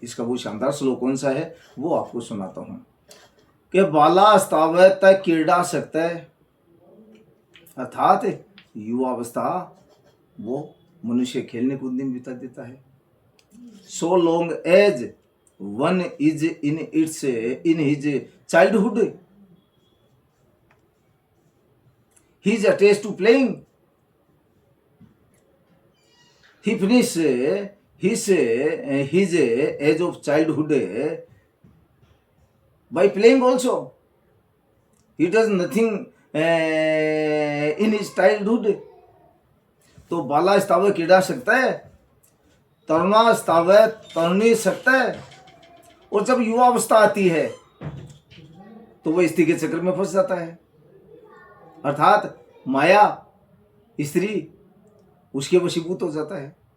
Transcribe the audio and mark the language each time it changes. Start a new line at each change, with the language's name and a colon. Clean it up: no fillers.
Hindi: इसका वो शानदार श्लोक कौन सा है वो आपको सुनाता हूँ कि बाला स्तावै तक क्रीड़ा सकता है, अर्थात युवावस्था वो मनुष्य खेलने कूदने में बिता देता है।
English: So long as one is in his childhood he is attached to playing. He finish his age of childhood by playing also. He does nothing in his childhood.
Hindi: तो बाला स्तावै क्रीड़ा सकता है, तरुणा स्तावै तरुणी सकता है, और जब युवा अवस्था आती है तो वह स्त्री के चक्र में फंस जाता है, अर्थात माया स्त्री उसके वशीभूत हो जाता है।